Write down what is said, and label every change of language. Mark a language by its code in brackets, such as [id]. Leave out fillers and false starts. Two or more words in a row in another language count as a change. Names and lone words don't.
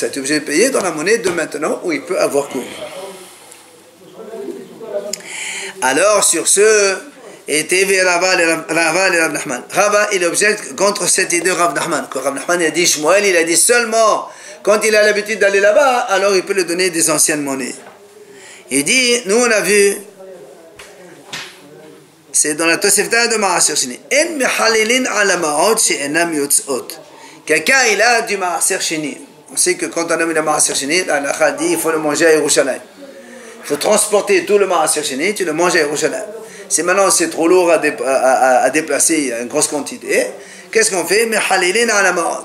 [fr] Tu es obligé de payer dans la monnaie de maintenant où il peut avoir cours. Alors sur ce, était Rava et Rav Nachman. Rava il objecte contre cette idée de Rav Nachman. Quand Rav Nachman a dit Shmuel, il a dit seulement quand il a l'habitude d'aller là-bas, alors il peut lui donner des anciennes monnaies. Il dit, nous on a vu, c'est dans la Tosefta de Maaser Sheni. [he] אין מחללין על מעות שאינן יוצאות. [fr] Quelqu'un il a du [he] מעשר שני. [fr] On sait que quand on a mis le [he] מעשר שני, [fr] la halakha dit il faut le manger à Yerushalayim. Il faut transporter tout le [he] מעשר שני, [fr] tu le manges à Yerushalayim. Si maintenant c'est trop lourd à déplacer, il y a une grosse quantité, qu'est-ce qu'on fait? [he] מחללין על מעות.